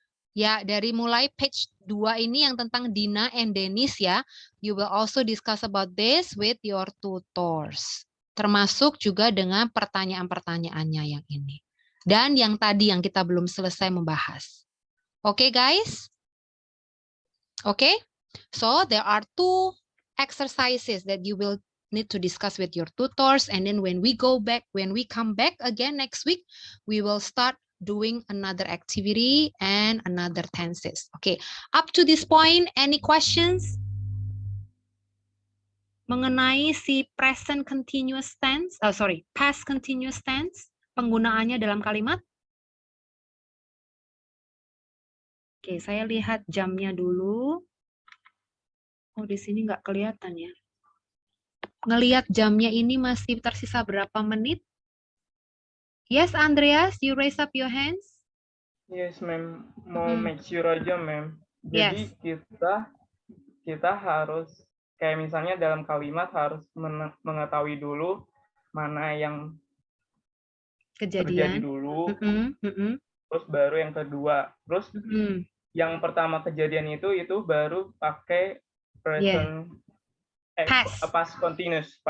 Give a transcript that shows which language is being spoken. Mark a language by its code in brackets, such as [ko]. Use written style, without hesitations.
[id] Ya, dari mulai page 2 ini yang tentang Dina and Dennis ya. [en] You will also discuss about this with your tutors. [id] Termasuk juga dengan pertanyaan-pertanyaannya yang ini. Dan yang tadi yang kita belum selesai membahas. Oke, guys? Oke? [en] So, there are 2 exercises that you will need to discuss with your tutors, and then when we come back again next week, we will start doing another activity and another tenses. Okay, up to this point, any questions [id] mengenai si [en] present continuous tense? [id] Past continuous tense, penggunaannya dalam kalimat? Oke, saya lihat jamnya dulu. Oh, di sini nggak kelihatan ya. Ngelihat jamnya ini masih tersisa berapa menit? [en] Yes, Andreas, you raise up your hands. Yes, ma'am. [id] Mau Mm. make sure aja, ma'am. Jadi [en] Yes. [id] kita harus kayak misalnya dalam kalimat harus mengetahui dulu mana yang terjadi Kejadian. dulu, Mm-mm. terus baru yang kedua. Terus Mm-mm. yang pertama kejadian itu baru pakai present past continuous